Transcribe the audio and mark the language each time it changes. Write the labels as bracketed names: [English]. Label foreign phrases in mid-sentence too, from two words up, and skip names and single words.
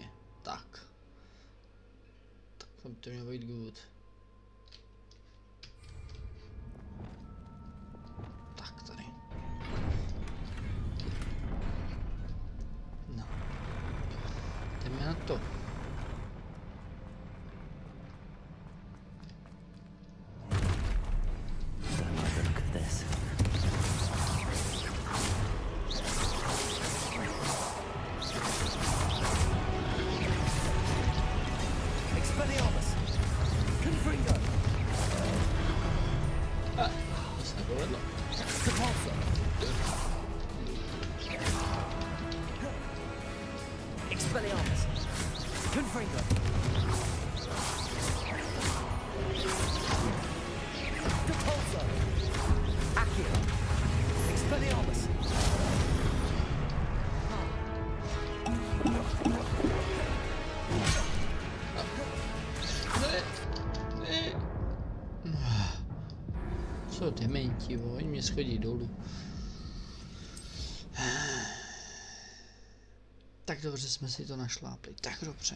[Czech] Tak. To by to mělo být good. Tak tady. No. Jdeme na to. [English] Don't like the look of this. [Czech] Expelliarmus, Confringo. To se nepovedlo. Repulsor. Expelliarmus, Confringo. Repulsor. Accio. Expelliarmus. Co dementi, oni mě schodí dolů. Tak dobře jsme si to našlápli, tak dobře.